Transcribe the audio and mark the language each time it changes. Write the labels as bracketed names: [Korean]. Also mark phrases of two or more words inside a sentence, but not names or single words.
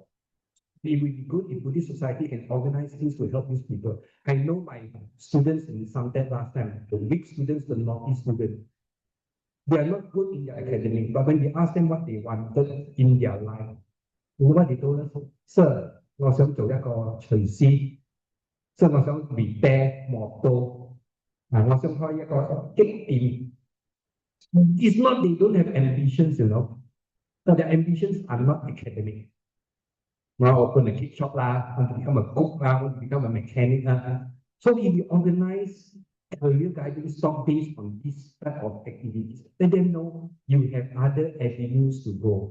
[English] It would be good if Buddhist society can organize things to help these people. I know my students in Suntec last time, the weak students, the naughty students, they are not good in their academic, but when we ask them what they wanted in their life, you know what they told us? Sir, [Chinese] 我想做一個廚師，Sir， 我想 [English] repair motor， [Chinese] 我想開一個激店。 [English] It's not they don't have ambitions, but their ambitions are not academic. Want to open a cake shop lah, want to become a cook lah, want to become a mechanic lah. So if you organize career guidance talk based on this type of activities, let them know you have other avenues to go.